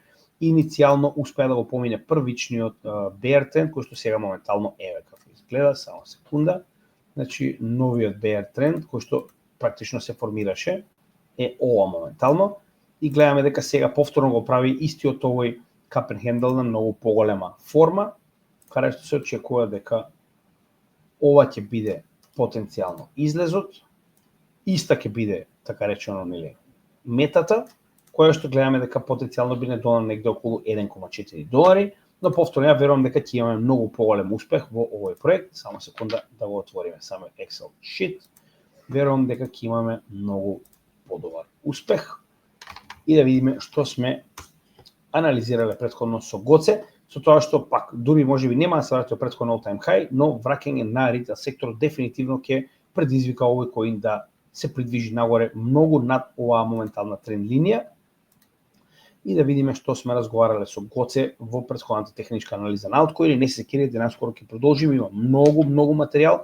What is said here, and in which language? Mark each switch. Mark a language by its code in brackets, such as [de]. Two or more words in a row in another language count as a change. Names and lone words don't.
[mk] Иницијално успеа да го помине првичниот bear тренд кој што сега моментално еве како изгледа, само секунда. Значи новиот bear тренд кој што практично се формираше е ова моментално. И гледаме дека сега повторно го прави истиот овој [en] cup and handle [mk] на многу поголема форма, каде што се очекува дека ова ќе биде потенцијално излезот, иста ќе биде, така речено, нели, метата, која што гледаме дека потенцијално би не донела негде околу $1.4, но повторно ја верувам дека ќе имаме многу поголем успех во овој проект. Само секунда да го отвориме самиот [en] Excel sheet. [mk] Верувам дека ќе имаме многу подобар успех. И да видиме што сме анализирале претходно со Гоце, со тоа што пак дури можеби нема да се врати од претходно [en] all time high, [mk] но враќање на ритейл секторот дефинитивно ќе предизвика овој коин да се придвижи нагоре многу над оваа моментална тренд линија. И да видиме што сме разговарале со Гоце во претходната техничка анализа на altcoin. Не се секирате, наскоро ќе продолжиме, има многу материјал.